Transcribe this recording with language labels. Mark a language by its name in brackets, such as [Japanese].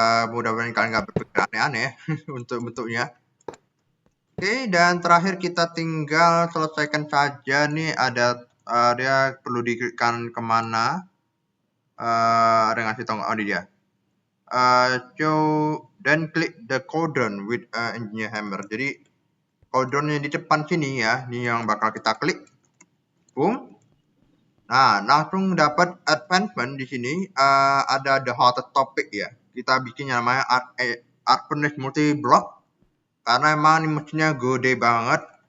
[Indonesian] Mudah-mudahan kalian nggak berpikir aneh-aneh untuk bentuknya. Oke, dan terakhir kita tinggal selesaikan saja nih, ada dia perlu diklikkan kemana. Ada ngasih tahu, oh ini dia. [English] Show then click the cauldron with engineer hammer. [Indonesian] Jadi cauldronnya di depan sini ya, ini yang bakal kita klik. Boom. Nah, langsung dapat advancement di sini. Ada the hottest topic ya. Kita bikin yang namanya art furnace multi block karena emang ini mesinnya gede banget.